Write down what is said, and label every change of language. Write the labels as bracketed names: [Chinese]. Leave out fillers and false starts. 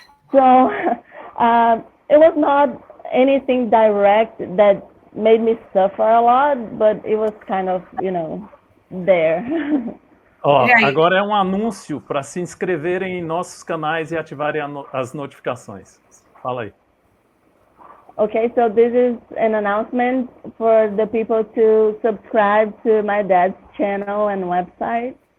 [English] So it was not anything direct that made me suffer a lot, but it was kind of, there. [Portuguese] Agora é um anúncio para se inscreverem em nossos canais e ativarem as notificações. Fala aí. [English] Okay, so this is an announcement for the people to subscribe to my dad's channel and website.